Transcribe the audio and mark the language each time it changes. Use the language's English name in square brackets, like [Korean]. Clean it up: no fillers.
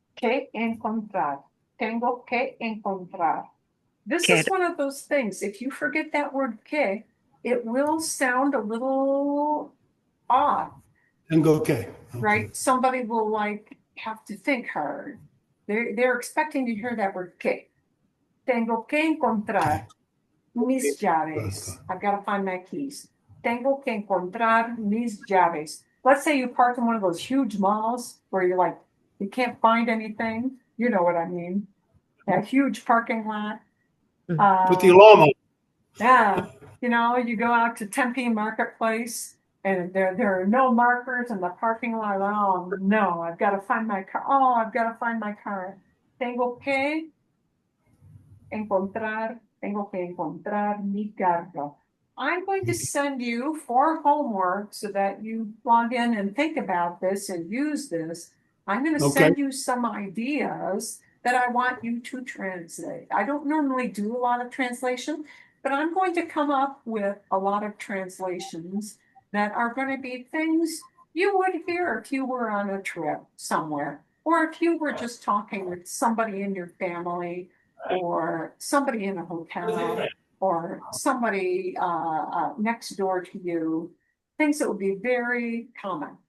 [Spanish] Que encontrar. Tengo que encontrar. [English] This is one of those things. If you forget that word que, it will sound a little odd. [Spanish] Tengo que. Okay. [English] Right? Somebody will like have to think hard. They're expecting to hear that word que. [Spanish] Tengo que encontrar mis llaves. [English] I've got to find my keys. [Spanish] Tengo que encontrar mis llaves. [English] Let's say you park in one of those huge malls where you're like, you can't find anything. You know what I mean? That huge parking lot. Put the alarm on. Yeah. You know, you go out to Tempe Marketplace and there are no markers in the parking lot. Oh, no, I've got to find my car. Oh, I've got to find my car. [Spanish] Tengo que encontrar mi carro. [English] I'm going to send you for homework so that you log in and think about this and use this. I'm going to send you some ideas that I want you to translate. I don't normally do a lot of translation, but I'm going to come up with a lot of translations that are going to be things you would hear if you were on a trip somewhere, or if you were just talking with somebody in your family, or somebody in a hotel, or somebody next door to you, things that would be very common.